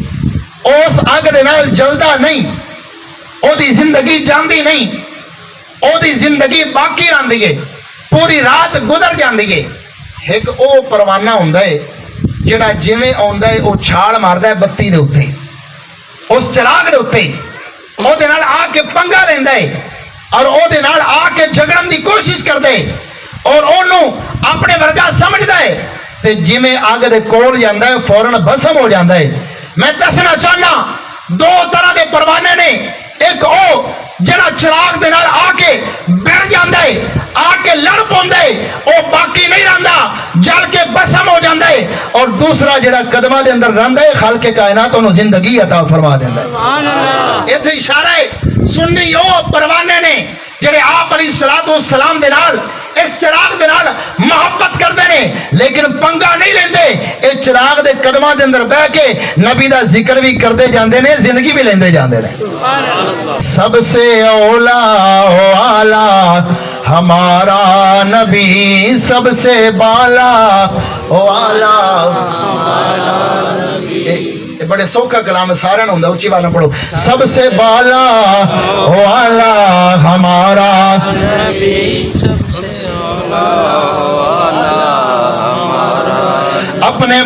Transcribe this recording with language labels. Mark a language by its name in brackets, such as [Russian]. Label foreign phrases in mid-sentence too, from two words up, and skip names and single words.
[Punjabi] اس اگ دے نال جلدا نہیں، او دی زندگی جاندی نہیں، او دی زندگی باقی رہندی ہے، پوری رات گزر جاندی ہے۔ ایک او پروانہ ہوندا ہے جڑا جویں آوندا ہے او چھال ماردا ہے بتی دے اوتے، اس چراغ دے اوتے، او دے نال آ کے پنگا لیندا ہے اور او دے نال آ کے جھگڑن دی کوشش کردا ہے اور اونوں اپنے ورگا سمجھدا ہے تے جویں اگ دے کول جاندا ہے فوراً بسم ہو جاندا ہے۔ میں دسنا چاہنا دو طرح دے پروانے نے، ایک او جڑا چراغ دے نال آ کے بڑھ جاندا ہے، آ کے لڑ پوندا ہے، او باقی نہیں رہندا، جل کے بسم ہو جاتا ہے، اور دوسرا جڑا قدمہ دے اندر رہندا ہے خالق کائنات انہوں زندگی عطا فرما دیندا ہے۔ [Arabic] سبحان اللہ [Punjabi] ایتھے اشارہ ہے سنی او پروانے نے جڑے آپ [Arabic] علیہ الصلوۃ والسلام [Punjabi] دے نال اس چراغ دے نال محبت کردے نے، لیکن پنگا نہیں لیندے، اس چراغ دے قدماں دے اندر بیٹھ کے نبی دا ذکر بھی کردے جاندے نے، زندگی بھی لیندے جاندے نے۔ [Arabic] سبحان اللہ [Urdu] سب سے اولا و اعلیٰ ہمارا نبی، سب سے بالا و اعلیٰ [Punjabi] یہ بڑے سوکھا کلام ہے، سارا نہ ہوندا، اونچی والا پڑھو۔ [Urdu] سب سے بالا و اعلیٰ ہمارا اپنے